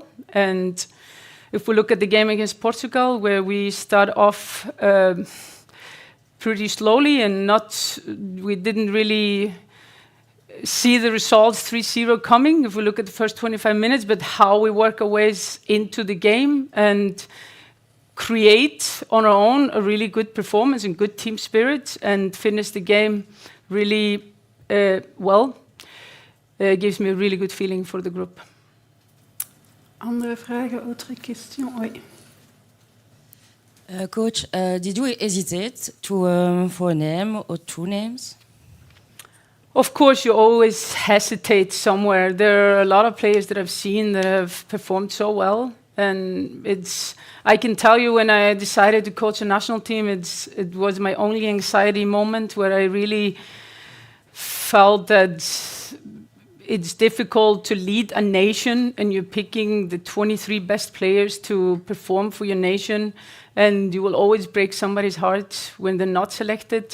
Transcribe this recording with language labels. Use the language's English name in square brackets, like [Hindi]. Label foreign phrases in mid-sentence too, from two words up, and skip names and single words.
[English] And if we look at the game against Portugal, where we start off pretty slowly and we didn't really see the results 3-0 coming, if we look at the first 25 minutes, but how we work our ways into the game and create on our own a really good performance and good team spirit and finish the game really well, gives me a really good feeling for the group. [Dutch] Andere vragen, [French] autre question? Oui. [English] Coach, did you hesitate for a name or 2 names? Of course, you always hesitate somewhere. There are a lot of players that I've seen that have performed so well. And I can tell you, when I decided to coach a national team, it was my only anxiety moment, where I really felt that it's difficult to lead a nation and you're picking the 23 best players to perform for your nation, and you will always break somebody's heart when they're not selected.